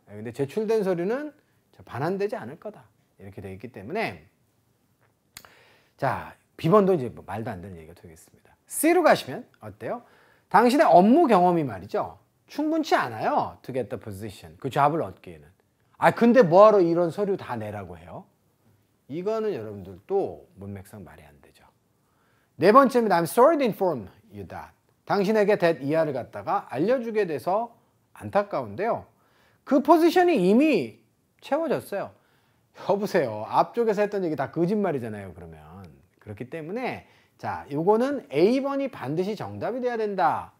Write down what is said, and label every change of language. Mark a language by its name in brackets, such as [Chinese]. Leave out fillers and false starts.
[Korean] 근데 제출된 서류는 반환되지 않을 거다 이렇게 되어 있기 때문에, 자, B번도 이제 뭐 말도 안 되는 얘기가 되겠습니다. C로 가시면 어때요? 당신의 업무 경험이 말이죠, 충분치 않아요. [English] To get the position. [Korean] 그 잡을 얻기에는. 근데 뭐하러 이런 서류 다 내라고 해요? 이거는 여러분들도 문맥상 말이 안 되죠. 네 번째입니다. [English] I'm sorry to inform you that. [Korean] 당신에게 that 이하를 갖다가 알려주게 돼서 안타까운데요. 그 포지션이 이미 채워졌어요. 여보세요. 앞쪽에서 했던 얘기 다 거짓말이잖아요, 그러면. 그렇기 때문에 자, 요거는 A번이 반드시 정답이 돼야 된다.